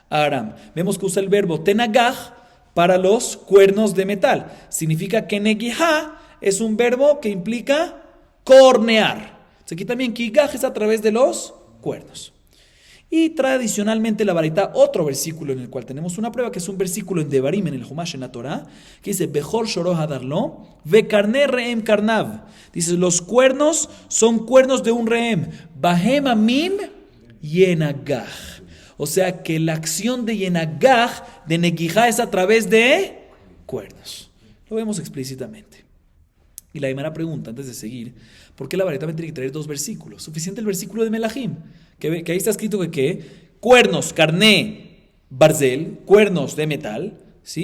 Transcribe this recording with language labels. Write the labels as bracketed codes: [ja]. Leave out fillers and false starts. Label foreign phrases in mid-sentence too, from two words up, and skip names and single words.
[es] Vemos que usa el verbo tenagaj para los cuernos de metal. Significa que negijá es un verbo que implica cornear. Aquí también kigaj es a través de los cuernos. Y tradicionalmente la baraita, otro versículo en el cual tenemos una prueba, que es un versículo en Devarim, en el Humash, en la Torah, que dice, [he] בכור שורו הדר לו וקרני ראם קרניו. [es] Dice, los cuernos son cuernos de un reem. [he] בהם עמים ינגח. [es] O sea que la acción de yenagaj, de negijá, es a través de cuernos. Lo vemos explícitamente. Y la Gemara pregunta, antes de seguir, ¿por qué la baraita tiene que traer dos versículos? Suficiente el versículo de Melahim, que ahí está escrito que cuernos, [he] קרני ברזל, [es] cuernos de metal, ¿sí?